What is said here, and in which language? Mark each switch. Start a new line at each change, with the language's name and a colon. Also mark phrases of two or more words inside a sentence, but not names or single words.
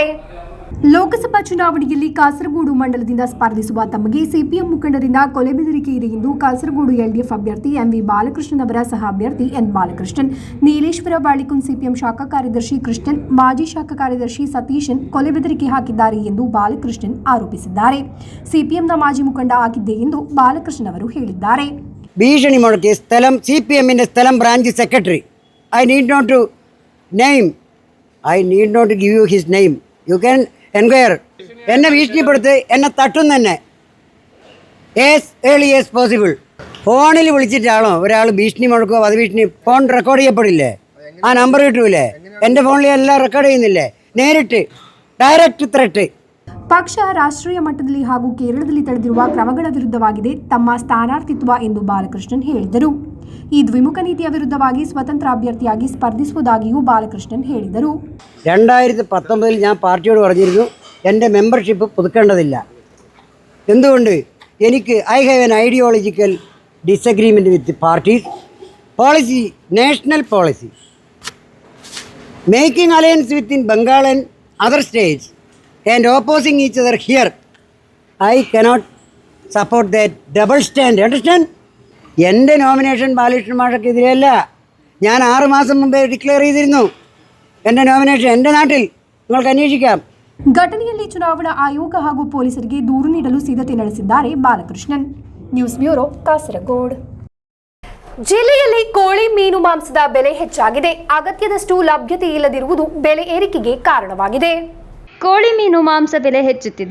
Kannada: ಲೋಕಸಭಾ ಚುನಾವಣೆಯಲ್ಲಿ ಕಾಸರಗೋಡು ಮಂಡಲದಿಂದ ಸ್ಪರ್ಧಿಸುವ ತಮಗೆ ಸಿಪಿಎಂ ಮುಖಂಡರಿಂದ ಕೊಲೆಬೆದರಿಕೆ ಇದೆ ಎಂದು ಕಾಸರಗೋಡು ಎಲ್ಡಿಎಫ್ ಅಭ್ಯರ್ಥಿ ಎಂವಿ ಬಾಲಕೃಷ್ಣನ್ ಅವರ ಸಹ ಅಭ್ಯರ್ಥಿ ಎನ್ ಬಾಲಕೃಷ್ಣನ್, ನೀಲೇಶ್ವರ ಬಾಳಿಕುನ್ ಸಿಪಿಎಂ ಶಾಖಾ ಕಾರ್ಯದರ್ಶಿ ಕೃಷ್ಣನ್, ಮಾಜಿ ಶಾಖಾ ಕಾರ್ಯದರ್ಶಿ ಸತೀಶನ್ ಕೊಲೆಬೆದರಿಕೆ ಹಾಕಿದ್ದಾರೆ ಎಂದು ಬಾಲಕೃಷ್ಣನ್ ಆರೋಪಿಸಿದ್ದಾರೆ. ಸಿಪಿಎಂನ ಮಾಜಿ ಮುಖಂಡ ಆಗಿದ್ದೆ ಎಂದು ಬಾಲಕೃಷ್ಣನ್ ಅವರು ಹೇಳಿದ್ದಾರೆ.
Malayalam: ഭീഷണി മുഴക്കി സ്ഥലം CPM-ന്റെ സ്ഥലം ബ്രാഞ്ച് സെക്രട്ടറി.
English: I need not give you his name. You can enquire.
Malayalam: എന്നെ ഭീഷണിപ്പെടുത്ത്, എന്നെ തട്ടും തന്നെ
English: as early as possible.
Malayalam: ഫോണിൽ വിളിച്ചിട്ടാണോ ഒരാൾ ഭീഷണി മുഴക്കുക? വധഭീഷണി ഫോൺ റെക്കോർഡ് ചെയ്യപ്പെടില്ലേ? ആ നമ്പർ കിട്ടൂലേ? എൻ്റെ ഫോണിൽ എല്ലാം റെക്കോർഡ് ചെയ്യുന്നില്ലേ?
English: നേരിട്ട് direct threat.
Kannada: ಪಕ್ಷ ರಾಷ್ಟ್ರೀಯ ಮಟ್ಟದಲ್ಲಿ ಹಾಗೂ ಕೇರಳದಲ್ಲಿ ತಡೆದಿರುವ ಕ್ರಮಗಳ ವಿರುದ್ಧವಾಗಿದೆ ತಮ್ಮ ಸ್ಥಾನಾರ್ಥಿತ್ವ ಎಂದು ಬಾಲಕೃಷ್ಣನ್ ಹೇಳಿದರು. ಈ ದ್ವಿಮುಖ ನೀತಿಯ ವಿರುದ್ಧವಾಗಿ ಸ್ವತಂತ್ರ ಅಭ್ಯರ್ಥಿಯಾಗಿ ಸ್ಪರ್ಧಿಸುವುದಾಗಿಯೂ ಬಾಲಕೃಷ್ಣನ್ ಹೇಳಿದರು.
Malayalam: 2019 ഞാൻ പാർട്ടിയോട് പറഞ്ഞിരുന്നു എൻ്റെ മെമ്പർഷിപ്പ് പുതുക്കേണ്ടതില്ല. എന്തുകൊണ്ട്? എനിക്ക്
English: I have an ideological disagreement with party's policy, national policy, making alliance within Bengal and other states and opposing each other here. I cannot support that double stand. Understand?
Malayalam: എൻ്റെ നോമിനേഷൻ ബാലകൃഷ്ണൻ മാഷക്കെതിരെയല്ല. ഞാൻ 6 മാസം മുമ്പേ ഡിക്ലെയർ ചെയ്തിരുന്നു എൻ്റെ നോമിനേഷൻ. എൻ്റെ നാട്ടിൽ നിങ്ങൾക്ക് അന്വേഷിക്കാം.
Kannada: ಘಟನೆಯಲ್ಲಿ ಚುನಾವಣಾ ಆಯೋಗ ಹಾಗೂ ಪೊಲೀಸರಿಗೆ ದೂರು ನೀಡಲು ಸಿದ್ಧತೆ ನಡೆಸಿದ್ದಾರೆ ಬಾಲಕೃಷ್ಣನ್. ನ್ಯೂಸ್ ಬ್ಯೂರೋ, ಕಾಸರಗೋಡು. ಜಿಲ್ಲೆಯಲ್ಲಿ ಕೋಳಿ ಮೀನು ಮಾಂಸದ ಬೆಲೆ ಹೆಚ್ಚಾಗಿದೆ. ಅಗತ್ಯದಷ್ಟು ಲಭ್ಯತೆ ಇಲ್ಲದಿರುವುದು ಬೆಲೆ ಏರಿಕೆಗೆ ಕಾರಣವಾಗಿದೆ. ಕೋಳಿ ಮೀನು ಮಾಂಸ ಬೆಲೆ ಹೆಚ್ಚುತ್ತಿದೆ.